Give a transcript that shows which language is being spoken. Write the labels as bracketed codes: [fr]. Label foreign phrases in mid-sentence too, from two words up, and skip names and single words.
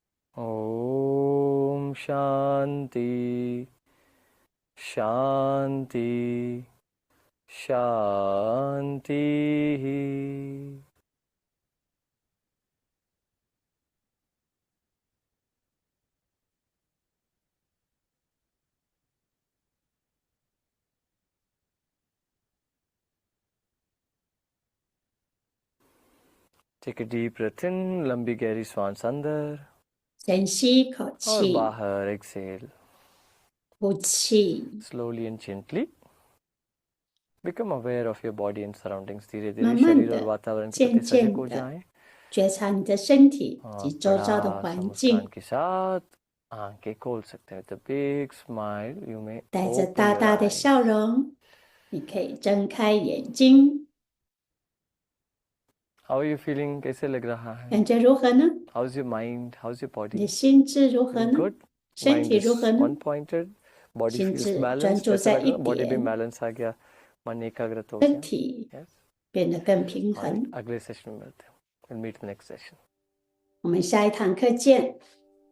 [hi] ओम शांति शांति शांति। [en] Take a deep breath in, [hi] लंबी गहरी सांस अंदर [zh] 深吸一口 [hi] और [zh] 气， [hi] बाहर exhale [zh] 呼气， [en] slowly and gently. Become aware of your body and surroundings. [hi] धीरे धीरे [zh] 慢慢 [hi] शरीर और [zh] 的、 [hi] वातावरण के [zh] 渐 [hi] प्रति सजग [zh] 渐 [hi] हो [zh] 的 [hi] जाएं [zh] 觉察你的身体 [hi] और [zh] 及周遭的 [hi] बड़ा सा [zh] 环 [hi] मुस्कान [zh] 境， [hi] के साथ आंखें खोल सकते हैं. [en] With a big smile, you may [zh] 带着 [en] open [zh] 大 [en] your [zh] 大的 [en] eyes. [zh] 笑容，你可以睁开眼睛， [en] How are you feeling? [hi] कैसे लग रहा है? [zh] 感觉如何呢？ [en] How's your mind? How's your [zh] 你的 [en] body? [zh] 心智如何 [en] Feeling [zh] 呢？ [en] good? [zh] 身 [en] Mind [zh] 体 [en] is [zh] 如何呢？ [en] one pointed. Body [zh] 心 [en] feels [zh] 智专 [en] balanced. [zh] 注 [hi] ऐसा [zh] 在 [hi] लग [zh] 一 [hi] रहा है body भी [zh] 点， [hi] balance आ गया. मन एकाग्रत हो [zh] 身 [hi] गया. [zh] 体 [en] Yes. [zh] 变得更平 [en] Alright, [zh] 衡。 [hi] अगले सेशन में मिलते हैं. [en] We'll meet in the next session. [zh] 我们下一堂课见。